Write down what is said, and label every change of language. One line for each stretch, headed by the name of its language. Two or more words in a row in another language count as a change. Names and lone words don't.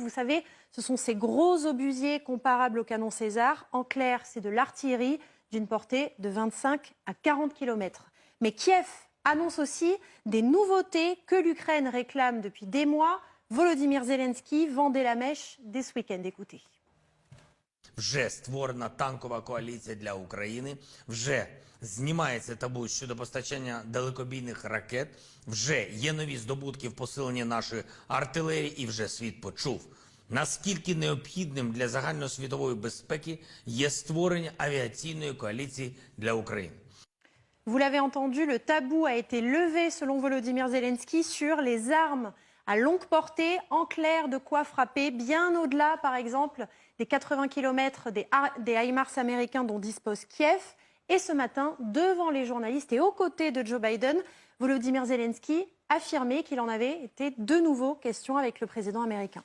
French: Vous savez, ce sont ces gros obusiers comparables au canon César. En clair, c'est de l'artillerie d'une portée de 25 à 40 km. Mais Kiev annonce aussi des nouveautés que l'Ukraine réclame depuis des mois. Volodymyr Zelensky vendait la mèche dès ce week-end. Écoutez.
Ukrainian: Вже створена танкова коаліція для України, вже знімається табу щодо постачання далекобійних ракет, вже є нові здобутки в посиленні нашої артилерії і вже світ почув, наскільки необхідним для загальносвітової безпеки є створення авіаційної коаліції для України.
French: Vous l'avez entendu, le tabou a été levé selon Volodymyr Zelensky sur les armes à longue portée, en clair de quoi frapper bien au-delà par exemple des 80 km des HIMARS américains dont dispose Kiev. Et ce matin, devant les journalistes et aux côtés de Joe Biden, Volodymyr Zelensky affirmait qu'il en avait été de nouveau question avec le président américain.